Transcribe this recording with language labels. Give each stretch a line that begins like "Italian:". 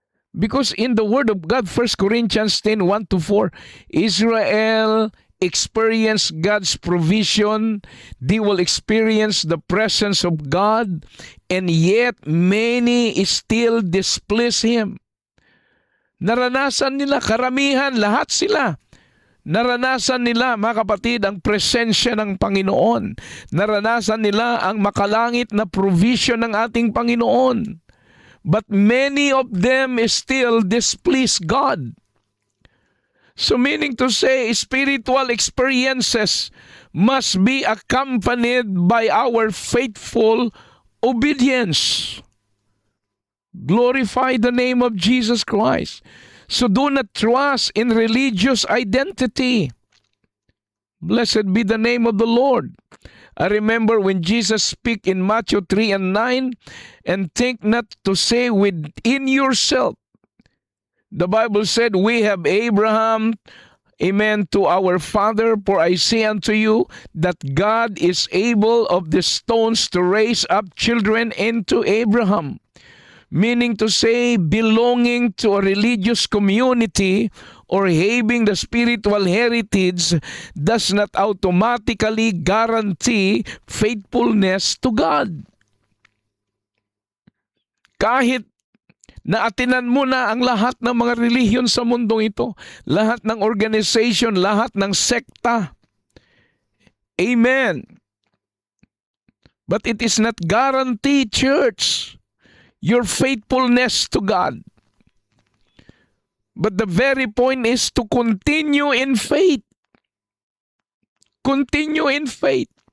English: Because in the Word of God, 1 Corinthians 10, 1-4, Israel experience God's provision, they will experience the presence of God, and yet many still displease Him.
Filipino: Naranasan nila, karamihan, lahat sila. Naranasan nila, mga kapatid, ang presensya ng Panginoon. Naranasan nila ang makalangit na provision ng ating Panginoon.
English: But many of them still displease God. So meaning to say, spiritual experiences must be accompanied by our faithful obedience. Glorify the name of Jesus Christ. So do not trust in religious identity. Blessed be the name of the Lord. I remember when Jesus speak in Matthew 3 and 9, and think not to say within yourself. The Bible said, we have Abraham, amen, to our father, for I say unto you that God is able of the stones to raise up children into Abraham. Meaning to say, belonging to a religious community or having the spiritual heritage does not automatically guarantee faithfulness to God.
Filipino: Kahit naatinan mo na ang lahat ng mga relihiyon sa mundong ito, lahat ng organization, lahat ng sekta.
English: Amen. But it is not guaranteed, church, your faithfulness to God. But the very point is to continue in faith. Continue in faith.